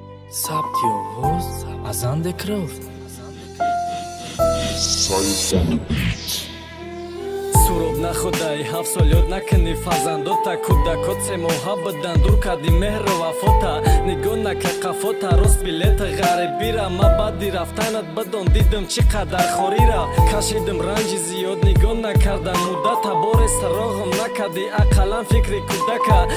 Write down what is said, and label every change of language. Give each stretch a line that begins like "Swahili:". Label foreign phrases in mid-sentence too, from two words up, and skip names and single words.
Tajik: Сабти овоз аз Андекрофт.
English: Сайф on the beat.
Tajik: Суроб нахӯдай, ҳафт сол ёд накунӣ фарзандота. Кӯдакот се моҳа буданд, дур кардӣ меҳру вафота. Нигоҳ накард қафота, рост билета ғарибира. Ма баъди рафтанат бадон, дидим чӣ қадар хорира. Кашидим ранҷи зиёд, нигоҳ накардам муддата. Боре сарог'ам накардӣ, ақаллан фикри кӯдака.